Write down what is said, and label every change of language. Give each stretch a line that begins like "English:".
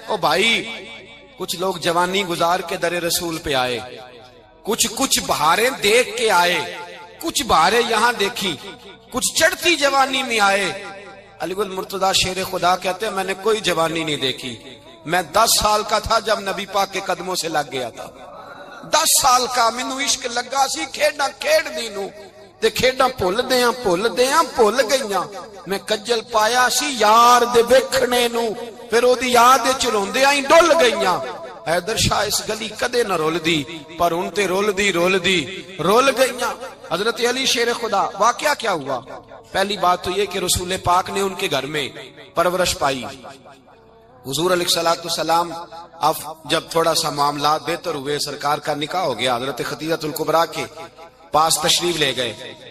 Urdu: او بھائی کچھ لوگ جوانی گزار کے در رسول پہ آئے, کچھ بہاریں دیکھ کے آئے, کچھ بہاریں یہاں دیکھی, کچھ چڑھتی جوانی میں آئے. علی المرتضیٰ شیر خدا کہتے ہیں میں نے کوئی جوانی نہیں دیکھی, میں 10 سال کا تھا جب نبی پاک کے قدموں سے لگ گیا تھا.
Punjabi: 10 سال کا مینوں عشق لگا سی, کھیڈاں کھیڈ دی نو تے کھیڈاں بھول بھول گئیاں. میں کجل پایا سی یار دے ویکھنے نو, پھر او دی یاد وچ روندیاں ہی ڈل گئیاں. حیدر شاہ اس گلی کدے نہ رول دی پر ان تے رول گئیاں.
Urdu: حضرت علی شیر خدا, واقعہ کیا ہوا؟ پہلی بات تو یہ کہ رسول پاک نے ان کے گھر میں پرورش پائی. حضور علیہ الصلوۃ والسلام اب جب تھوڑا سا معاملات بہتر ہوئے, سرکار کا نکاح ہو گیا, حضرت خدیجہ الکبریٰ کے پاس تشریف لے گئے.